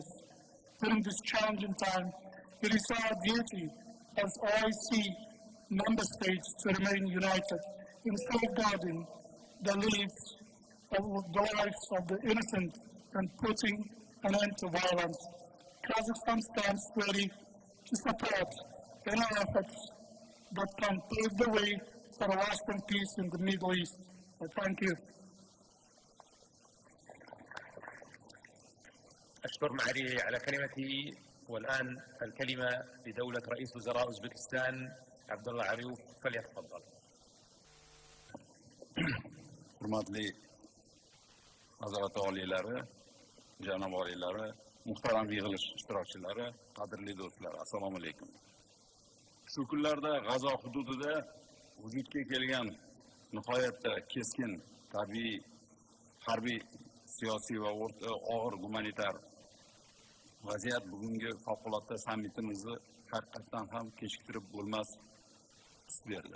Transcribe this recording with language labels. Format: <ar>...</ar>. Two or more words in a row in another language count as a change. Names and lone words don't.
<en>During this challenging time, it is our duty as OIC member states to remain united in safeguarding the lives of the innocent and putting an end to violence. Kazakhstan stands ready to support any efforts that can pave the way for a lasting peace in the Middle East. Thank you.</en> <ar>أشكر معالي على كلمته. والآن الكلمة لدولة رئيس وزراء أوزبكستان عبد الله عريوف، فليتفضل.</ar> <uz>Hurmatli nazorat oliylari, janob oliylari, muhtaram yig'ilish ishtirokchilari, qadrli do'stlar, assalomu alaykum. Shu kunlarda G'azo hududida vujudga kelgan nihoyatda keskin tabiiy, harbiy, siyosiy va og'ir gumanitar vaziyat bugungi favqulodda sammitimizni haqiqatdan ham kechiktirib bo'lmas tus berdi.</uz>